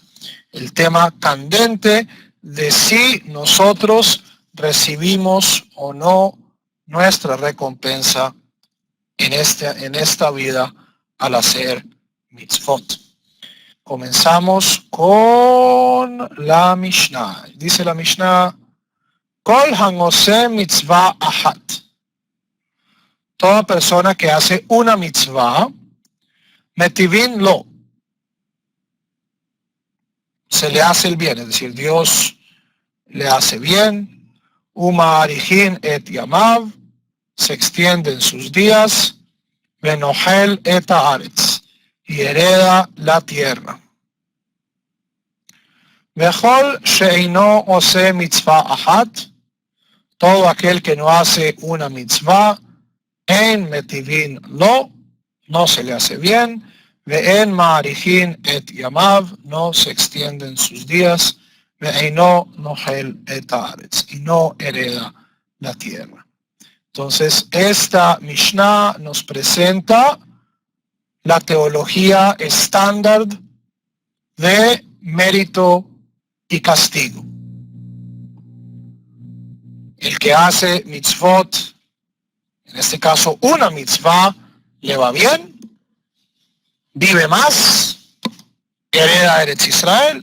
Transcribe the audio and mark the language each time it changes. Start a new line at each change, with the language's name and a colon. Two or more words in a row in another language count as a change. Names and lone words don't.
Spanish: El tema candente de si nosotros recibimos o no nuestra recompensa en esta vida al hacer mitzvot. Comenzamos con la Mishnah. Dice la Mishnah,
Hebrew: כל העושה מצוה אחת.
Spanish: Toda persona que hace una mitzvah,
Hebrew: מטיבין לו,
Spanish: se le hace el bien, es decir, Dios le hace bien.
Hebrew: ומאריכין את ימיו,
Spanish: se extienden sus días.
Hebrew: ונוחל את הארץ,
Spanish: y hereda la tierra.
Hebrew: וכל שאינו עושה מצוה אחת,
Spanish: todo aquel que no hace una mitzvah,
Hebrew: אין מטיבין לו,
Spanish: no se le hace bien.
Hebrew: ואין מאריכין את ימיו,
Spanish: no se extienden sus días.
Hebrew: ואינו נוחל את הארץ,
Spanish: y no hereda la tierra. Entonces, esta Mishnah nos presenta la teología estándar de mérito y castigo. El que hace mitzvot, en este caso una mitzvah, le va bien, vive más, hereda Eretz Israel.